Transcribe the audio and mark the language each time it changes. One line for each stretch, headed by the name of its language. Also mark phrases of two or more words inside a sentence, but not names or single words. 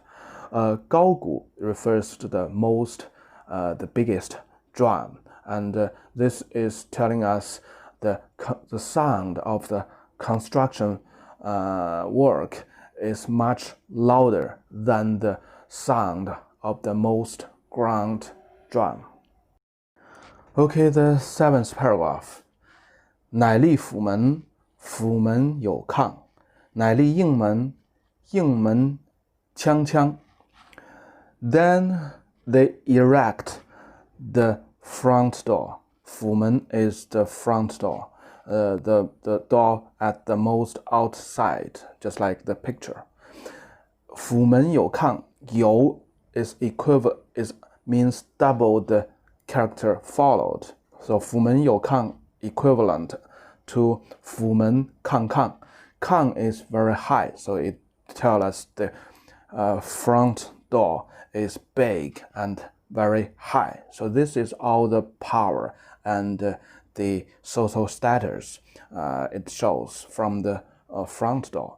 English: 高鼓 refers to the biggest drum, and this is telling us the sound of the construction work is much louder than the sound of the most ground drum. Okay, the 7th paragraph.
Chinese: 乃立府门，府门有抗；乃立应门，应门锵锵。
English: Then they erect the front door. 府门 is the front door, the door at the most outside, just like the picture.
Chinese: 府门有抗，
English: 有 is means double the character followed. So
Chinese: 府门有抗
English: equivalent to
Chinese: 府门抗抗.
English: 抗 is very high, so it tells us the front door is big and very high. So this is all the power and the social status it shows from the front door.